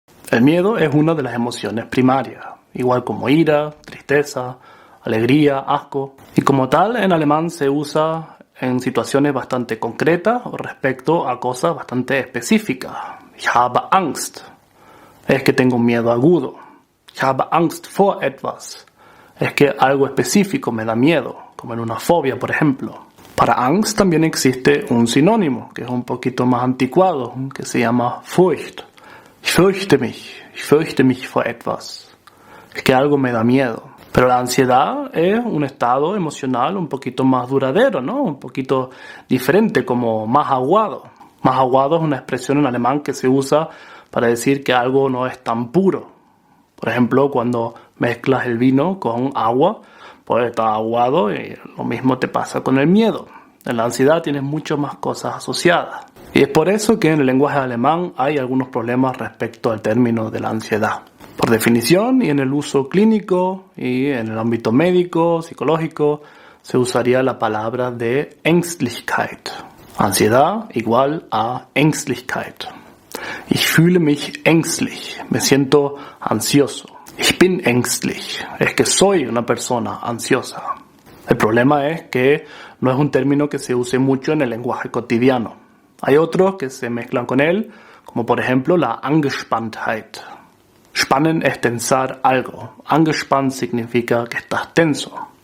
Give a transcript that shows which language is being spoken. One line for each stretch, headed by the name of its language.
Spanish: El miedo es una de las emociones primarias, igual como ira, tristeza, alegría, asco. Y como tal, en alemán se usa en situaciones bastante concretas respecto a cosas bastante específicas.
German: Ich habe Angst.
Spanish: Es que tengo un miedo agudo.
German: Ich habe Angst vor etwas.
Spanish: Es que algo específico me da miedo, como en una fobia, por ejemplo. Para Angst también existe un sinónimo, que es un poquito más anticuado, que se llama Furcht.
German: Ich fürchte mich vor etwas.
Spanish: Es que algo me da miedo. Pero la ansiedad es un estado emocional un poquito más duradero, ¿no? Un poquito diferente, como más aguado. Más aguado es una expresión en alemán que se usa para decir que algo no es tan puro. Por ejemplo, cuando mezclas el vino con agua, pues está aguado y lo mismo te pasa con el miedo. En la ansiedad tienes muchas más cosas asociadas. Y es por eso que en el lenguaje alemán hay algunos problemas respecto al término de la ansiedad. Por definición, y en el uso clínico, y en el ámbito médico, psicológico, se usaría la palabra de Ängstlichkeit. Ansiedad igual a Ängstlichkeit.
German: Ich fühle mich ängstlich.
Spanish: Me siento ansioso.
German: Ich bin ängstlich.
Spanish: Es que soy una persona ansiosa. El problema es que no es un término que se use mucho en el lenguaje cotidiano. Hay otros que se mezclan con él, como por ejemplo la Angespanntheit. Spannen es tensar algo. Angespannt significa que estás tenso.